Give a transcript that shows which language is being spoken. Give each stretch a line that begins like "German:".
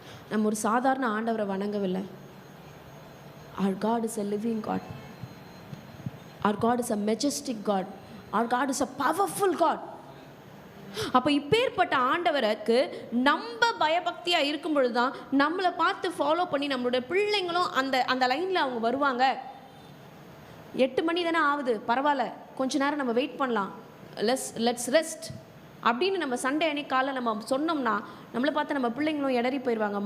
Tamil: நம்ம ஒரு சாதாரண ஆண்டவரை வணங்கவில்லை.
English: Our God is a living God. Our God is a majestic God. Our God is a powerful God.
Tamil: அப்போ இப்பேற்பட்ட ஆண்டவருக்கு நம்ம பயபக்தியாக இருக்கும் பொழுது தான் நம்மளை பார்த்து ஃபாலோ பண்ணி நம்மளுடைய பிள்ளைங்களும் அந்த லைனில் அவங்க வருவாங்க. 8 மணி தானே ஆகுது, பரவாயில்ல, கொஞ்ச நேரம் நம்ம வெயிட் பண்ணலாம்,
English: let's rest
Tamil: அப்படின்னு நம்ம சண்டே அன்னைக்கு காலை நம்ம சொன்னோம்னா நம்மளை பார்த்து நம்ம பிள்ளைங்களும் இடறி போயிடுவாங்க.